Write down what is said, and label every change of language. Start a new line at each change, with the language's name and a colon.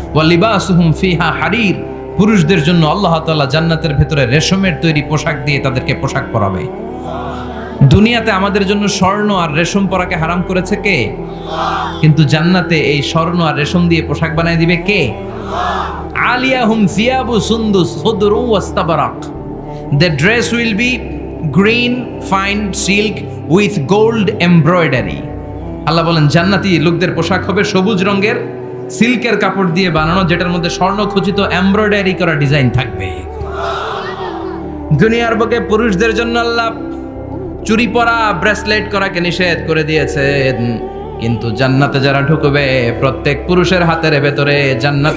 Arabic: ওয়া লিবাসুহুম ফিহা হারির।
Bangla: পুরুষদের জন্য আল্লাহ তাআলা জান্নাতের ভেতরে রেশমের তৈরি পোশাক দিয়ে তাদেরকে পোশাক পরাবে। দুনিয়াতে আমাদের জন্য স্বর্ণ আর রেশম পরাকে হারাম করেছে কে? কিন্তু জান্নাতে এই স্বর্ণ আর রেশম দিয়ে পোশাক বানায় দিবে কে?
Arabic: আলিয়াহুম সিয়াবু সুন্দুস খুদরু ওয়াস্তাবারাক।
English: The dress will be green fine silk with gold embroidery.
Bangla: আল্লাহ বলেন জান্নাতি লোকদের পোশাক হবে সবুজ রঙের সিল্কের কাপড় দিয়ে বানানো, যেটার মধ্যে স্বর্ণ খচিত এমব্রয়ডারি করা ডিজাইন থাকবে। দুনিয়ার বুকে পুরুষদের জন্য আল্লাহ চুরি পরা, ব্রেসলেট করাকে নিষেধ করে দিয়েছেন, কিন্তু জান্নাতে যারা ঢুকবে প্রত্যেক পুরুষের হাতের ভেতরে জান্নাত